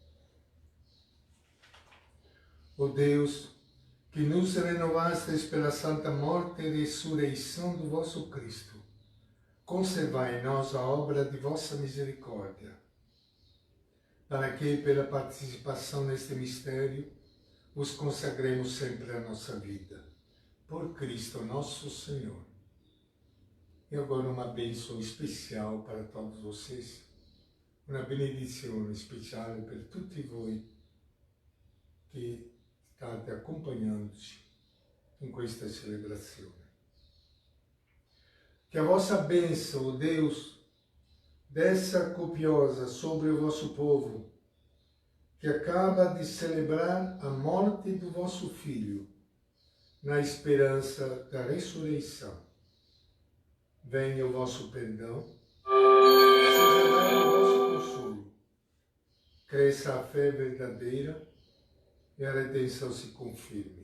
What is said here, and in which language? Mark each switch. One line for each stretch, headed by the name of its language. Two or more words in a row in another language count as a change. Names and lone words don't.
Portuguese: Ó Deus, que nos renovastes pela santa morte e ressurreição do vosso Cristo, conservai em nós a obra de vossa misericórdia, para que, pela participação neste mistério, vos consagremos sempre a nossa vida. Por Cristo nosso Senhor. E agora uma bênção especial para todos vocês,
Italian: una benedizione speciale per tutti voi che state accompagnandoci in questa celebrazione.
Portuguese: Che a vossa bênção, ó Deus, desça copiosa sobre o vosso povo, que acaba de celebrar a morte do vosso Filho, na esperança da ressurreição. Venha o vosso perdão, seja dado o vosso consolo, cresça a fé verdadeira e a redenção se confirme.